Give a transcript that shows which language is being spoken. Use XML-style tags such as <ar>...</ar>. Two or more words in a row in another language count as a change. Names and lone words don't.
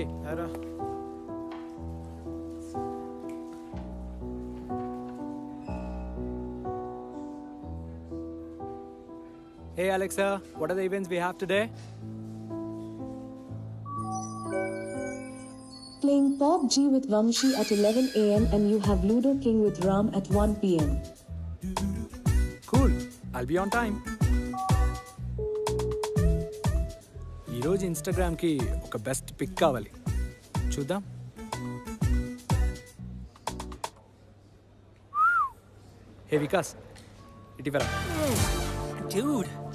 <en>Hi ra. Hey Alexa, what are the events we have today? Playing PUBG with Vamshi at 11 a.m. and you have Ludo King with Ram at 1 p.m. Cool, I'll be on time.</en> <te>ఈరోజు ఇన్స్టాగ్రామ్కి ఒక</te> <en>best pic</en> <te>కావాలి, చూద్దాం. హే వికాస్, ఇటీవల</te> <en>Dude.</en>